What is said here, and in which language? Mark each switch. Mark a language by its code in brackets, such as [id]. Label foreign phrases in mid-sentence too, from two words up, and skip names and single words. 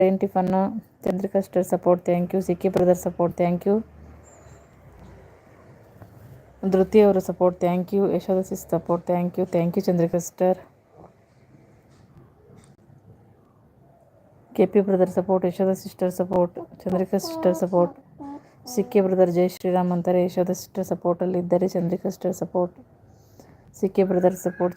[en] ఏంటి fun Chandrika sister support thank you. Sikki brother support thank you. ధృతి ಅವರು support thank you. Yashodha sis support thank you. Thank you Chandrika sister. KP brother support, Yashodha sister support, Chandrika sister support. [kn] ಸಿಕ್ಕಿ ಬ್ರದರ್ [hi] जय श्रीराम [kn] ಅಂತಾರೆ. ಯಶೋಧ ಸಿಸ್ಟರ್ ಸಪೋರ್ಟಲ್ಲಿ ಇದ್ದಾರೆ. [en] Chandrika sister support. Sikki brother support.